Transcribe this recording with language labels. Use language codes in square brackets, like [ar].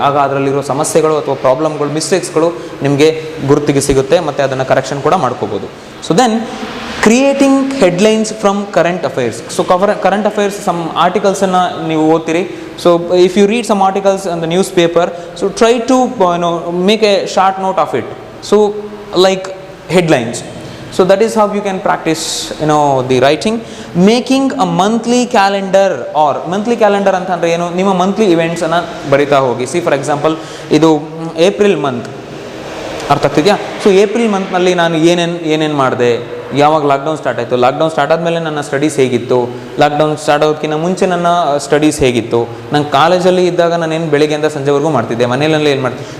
[kn] ಆಗ ಅದರಲ್ಲಿರೋ ಸಮಸ್ಯೆಗಳು ಅಥವಾ ಪ್ರಾಬ್ಲಮ್ಗಳು, ಮಿಸ್ಟೇಕ್ಸ್ಗಳು ನಿಮಗೆ ಗುರುತಿಗೆ ಸಿಗುತ್ತೆ ಮತ್ತು ಅದನ್ನು ಕರೆಕ್ಷನ್ ಕೂಡ ಮಾಡ್ಕೋಬೋದು. [en] So then creating headlines from current affairs. So current affairs some [kn] ಆರ್ಟಿಕಲ್ಸನ್ನು ನೀವು ಓದ್ತೀರಿ. [en] So if you read some articles on the newspaper, so try to make a short note of it. So like headlines. So that is how you can practice the writing. Making a monthly calendar, or monthly calendar [kn] ಅಂತಂದರೆ ಏನು, ನಿಮ್ಮ monthly ಇವೆಂಟ್ಸನ್ನು ಬರಿತಾ ಹೋಗಿ. For example ಇದು April month, ಅರ್ಥ ಆಗ್ತಿದೆಯಾ? So April ಮಂತ್ನಲ್ಲಿ ನಾನು ಏನೇನು ಮಾಡಿದೆ, ಯಾವಾಗ ಲಾಕ್ಡೌನ್ ಸ್ಟಾರ್ಟ್ ಆಯಿತು, ಲಾಕ್ಡೌನ್ ಸ್ಟಾರ್ಟ್ ಆದಮೇಲೆ ನನ್ನ ಸ್ಟಡೀಸ್ ಹೇಗಿತ್ತು, ಲಾಕ್ಡೌನ್ ಸ್ಟಾರ್ಟ್ ಆಗೋದಕ್ಕಿಂತ ಮುಂಚೆ ನನ್ನ ಸ್ಟಡೀಸ್ ಹೇಗಿತ್ತು, ನಾನು ಕಾಲೇಜಲ್ಲಿ ಇದ್ದಾಗ ನಾನೇನು ಬೆಳಿಗ್ಗೆಯಿಂದ ಸಂಜೆವರೆಗೂ ಮಾಡ್ತಿದ್ದೆ, ಮನೆಯಲ್ಲಿ ಏನು ಮಾಡ್ತಿದ್ದೆ.